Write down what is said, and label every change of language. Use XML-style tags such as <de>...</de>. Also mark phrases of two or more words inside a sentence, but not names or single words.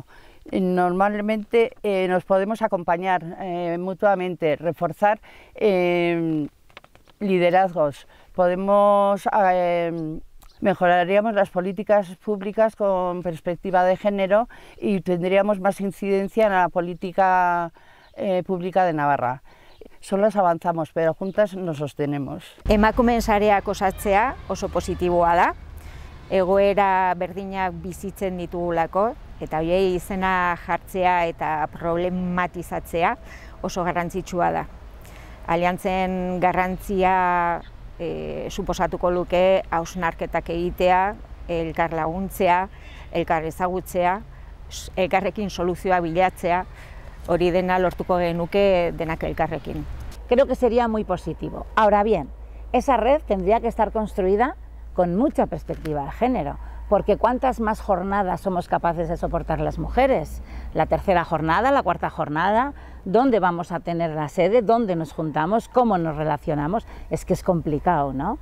<es>Normalmente nos podemos acompañar mutuamente, reforzar liderazgos, mejoraríamos las políticas públicas con perspectiva de género y tendríamos más incidencia en la política pública de Navarra. Solas avanzamos, pero juntas nos sostenemos.</es> <eu>Emakumeen sareak osatzea oso positiboa da, egoera berdinak bizitzen ditugulako, eta horiei izena jartzea eta problematizatzea oso garrantzitsua da. Aliantzen garrantzia suposatuko luke hausnarketak egitea, elkar laguntzea, elkar ezagutzea, elkarrekin soluzioa bilatzea, hori dena lortuko genuke denak elkarrekin.</eu> <es>Creo que sería muy positivo. Ahora bien, esa red tendría que estar construida con mucha perspectiva de género, porque ¿cuántas más jornadas somos capaces de soportar las mujeres? La tercera jornada, la cuarta jornada, ¿dónde vamos a tener la sede? ¿Dónde nos juntamos? ¿Cómo nos relacionamos? Es que es complicado, ¿no?</es>